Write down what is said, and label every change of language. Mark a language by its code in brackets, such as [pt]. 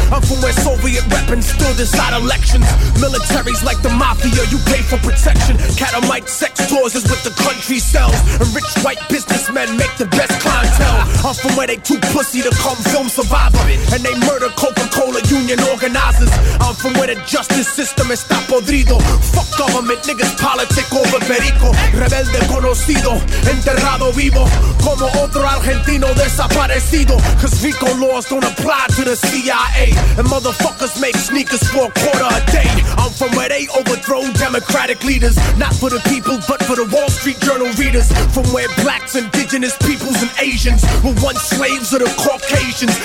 [en] I'm from where Soviet weapons still decide elections. Militaries like the mafia, you pay for protection. Catamite sex tours is what the country sells. And rich white businessmen make the best clientele. I'm from where they too pussy to come film Survivor. And they murder Coca-Cola union organizers. I'm from where the justice system is not podrido. Fuck government, niggas politic over perico. [es] Rebelde conocido, enterrado vivo. Como otro argentino desaparecido. [en] Cause Rico laws don't apply to the CIA. And motherfuckers make sneakers for a quarter a day. I'm from where they overthrow democratic leaders. Not for the people, but for the Wall Street Journal readers. From where blacks, indigenous peoples, and Asians were once slaves of the Caucasians.